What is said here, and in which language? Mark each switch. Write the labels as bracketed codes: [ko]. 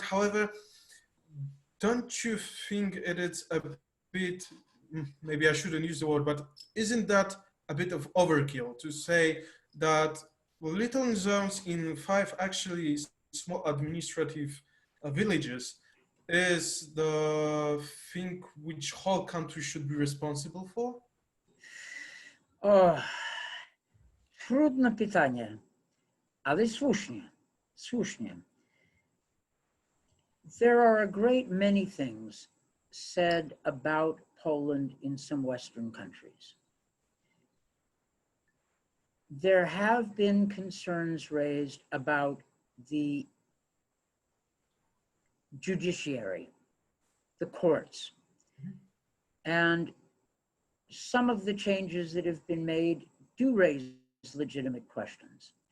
[en] However, don't you think it is a bit, maybe I shouldn't use the word, but isn't that a bit of overkill to say that little zones in 5 actually small administrative villages is the thing which whole country should be responsible for? [pl] Oh, trudne pytanie, ale słusznie, słusznie. [en] There are a great many things said about Poland in some Western countries. There have been concerns raised about the judiciary, the courts, and some of the changes that have been made do raise legitimate questions.